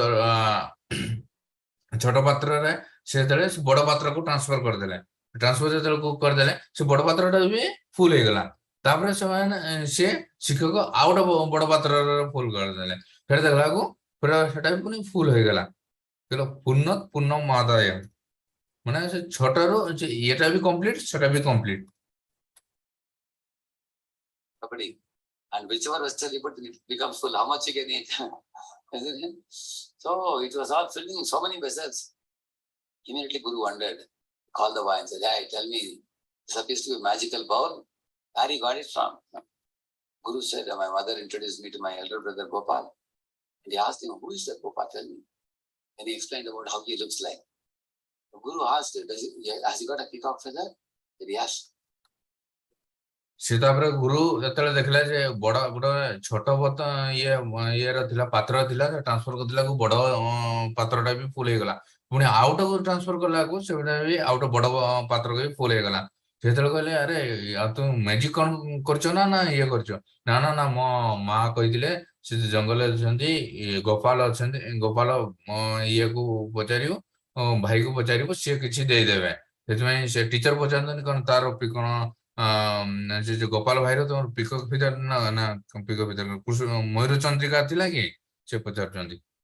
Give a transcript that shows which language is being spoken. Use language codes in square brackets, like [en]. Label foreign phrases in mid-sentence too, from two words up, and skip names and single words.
[or] ଛୋଟ ପାତ୍ରରେ ସେ ଯେତେବେଳେ ବଡ ପାତ୍ରକୁ ଟ୍ରାନ୍ସଫର କରିଦେଲେ ଟ୍ରାନ୍ସଫର ଯେତେବେଳେ କରିଦେଲେ ସେ ବଡ ପାତ୍ରଟା ବି ଫୁଲ ହେଇଗଲା ତାପରେ ସେମାନେ ସେ ଶିକ୍ଷକ ଆଉ ଗୋଟେ ବଡ ପାତ୍ରରେ ଫୁଲ କରିଦେଲେ ଫେର ଦେଖିଲାକୁ ଫେର ସେଟା ବି ପୁଣି ଫୁଲ ହେଇଗଲା ପୂର୍ଣ୍ଣ ମାଦାୟ ମାନେ ସେ ଛୋଟରୁ ଇଏଟା ବି କମ୍ପ୍ଲିଟ ସେଟା ବି କମ୍ପ୍ଲିଟ [en] And whichever vessel you put, it becomes full. How much you can eat? So it was all filling so many vessels. Immediately Guru wondered, called the boy and said, hey, tell me, this appears to be a magical bowl. Where he got it from? Guru said, my mother introduced me to my elder brother Gopal. And he asked him, who is that Gopal? Tell me. And he explained about how he looks like. The Guru asked, has he got a peacock feather? He said, yes. [or] ସେ ତାପରେ ଗୁରୁ ଯେତେବେଳେ ଦେଖିଲା ଯେ ବଡ ଗୋଟେ ଛୋଟ ଇଏର ଥିଲା ପାତ୍ର ଥିଲା ଟ୍ରାନ୍ସଫର କରିଦେଲା ବଡ ପାତ୍ରଟା ବି ଫୁଲ ହେଇଗଲା ପୁଣି ଆଉଟାକୁ ଟ୍ରାନ୍ସଫର କଲାକୁ ସେଟା ବି ଆଉ ଗୋଟେ ବଡ ପାତ୍ରକୁ ବି ଫୁଲ ହେଇଗଲା ସେତେବେଳେ କହିଲେ ଆରେ ଆଉ ତୁ ମ୍ୟାଜିକ କଣ କରୁଛ ନା ଇଏ କରୁଛ ନା ମୋ ମା କହିଥିଲେ ସେ ଜଙ୍ଗଲରେ ଅଛନ୍ତି ଗୋପାଳ ଅଛନ୍ତି ଗୋପାଳ ଇଏକୁ ପଚାରିବୁ ଭାଇକୁ ପଚାରିବୁ ସିଏ କିଛି ଦେଇଦେବେ ସେଥିପାଇଁ ସେ ଟିଚର ପଚାରନ୍ତନି କଣ ତାର କଣ ସେ ଯୋଉ ଗୋପାଳ ଭାଇର ତମର [en] peacock feather [or] ନା [en] peacock feather [or] ମୟୂର ଚନ୍ଦ୍ରିକା ଥିଲା କି ସେ ପଚାରୁଛନ୍ତି